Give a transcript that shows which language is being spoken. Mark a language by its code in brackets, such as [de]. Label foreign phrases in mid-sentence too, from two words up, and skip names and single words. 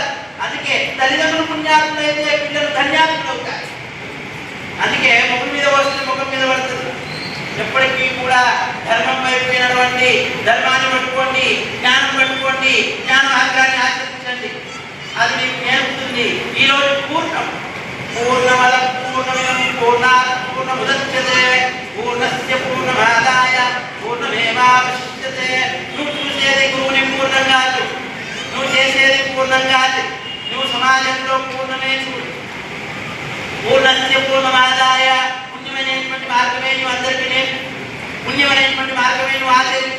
[te] అందుకే తల్లిదండ్రులు పుణ్యాత్ములు అయితే పిల్లలు ధన్యాత్ములు అవుతారు. అందుకే ముఖం మీద వస్తుంది, ముఖం మీద పడుతుంది. ఎప్పటికీ కూడా ధర్మం వైపు నడవండి, ధర్మాన్ని పట్టుకోండి, జ్ఞానం పట్టుకోండి, జ్ఞాన మార్గాన్ని ఆచరించండి. అది మీకు నేర్పుతుంది. ఈరోజు [sa] పూర్ణమద పూర్ణమిదం పూర్ణాత్ పూర్ణముదచ్యతే పూర్ణస్య పూర్ణమాదాయ పూర్ణమేవావశిష్యతే. [te] నువ్వు చూసేది గురువుని పూర్ణం కాదు, నువ్వు చేసేది పూర్ణం కాదు, నువ్వు సమాజంలో పూర్ణమే చూడు. [sa] పూర్ణస్య పూర్ణమాదాయ [te] పుణ్యమైనటువంటి మార్గమే నువ్వు అందరికీ నేను, పుణ్యమైనటువంటి మార్గమే నువ్వు ఆచరించు.